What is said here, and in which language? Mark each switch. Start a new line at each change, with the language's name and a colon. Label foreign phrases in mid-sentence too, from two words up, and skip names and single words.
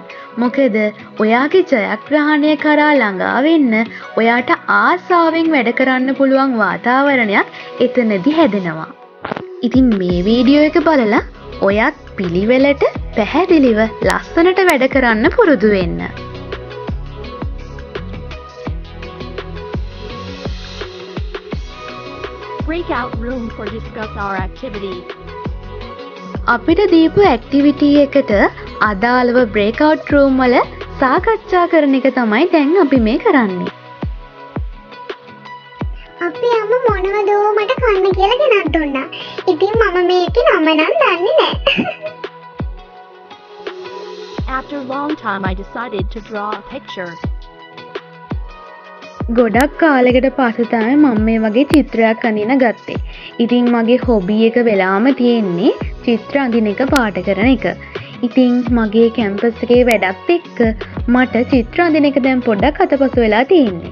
Sinhala: මොකද ඔයාගේ ජයග්‍රහණය කරා ළඟා වෙන්න ඔයාට ආසාවෙන් වැඩ කරන්න පුළුවන් වාතාවරණයක් එතනදි හැදෙනවා. ඉතින් මේ වීඩියෝ එක බලලා ඔයත් පිළිවෙලට පැහැදිලිව ලස්සනට වැඩ කරන්න පුරුදු වෙන්න.
English: Breakout room for discuss our activities.
Sinhala: අපිට දීපු ඇක්ටිවිටි එකට අදාළව
English: breakout room
Sinhala: වල සාකච්ඡා කරන එක තමයි දැන් අපි මේ කරන්නේ. අපේ අම්මා මොනවදෝ මට කන්න කියලා ගෙනත් දුන්නා. ඉතින් මම මේකේ නම නම් දන්නේ නැහැ.
English: After a long time, I decided to draw a picture.
Sinhala: ගොඩක් කාලෙකට පස්සේ තමයි මම මේ වගේ චිත්‍රයක් අඳින ගත්තේ. ඉතින් මගේ හොබි එක වෙලාම තියෙන්නේ චිත්‍ර අඳින එක පාට කරන එක. ඉතින් මගේ කැම්පස් එකේ වැඩත් එක්ක මට චිත්‍ර අඳින එක දැන් පොඩ්ඩක් අතපසු වෙලා තියෙන්නේ.